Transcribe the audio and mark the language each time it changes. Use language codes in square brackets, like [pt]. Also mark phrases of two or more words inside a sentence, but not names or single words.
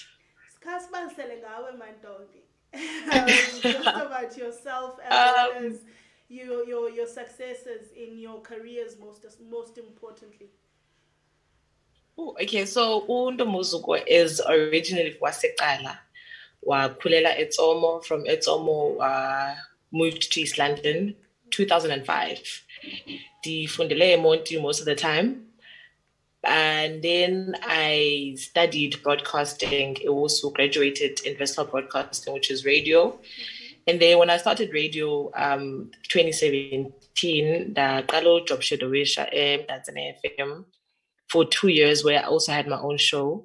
[en] Just about yourself as well as your successes in your careers, most importantly. Okay, so Ntombozuko is originally from Wasekala. [xh] Wakhulela eTsomo. [en] From eTsomo, moved to East London, 2005. [xh] Ndifundele eMonti [en] most of the time. And then I studied broadcasting. I also graduated in versatile broadcasting, which is radio. Mm-hmm. And then when I started radio, 2017, the job shadowisha Mdantsane FM for 2 years, where I also had my own show.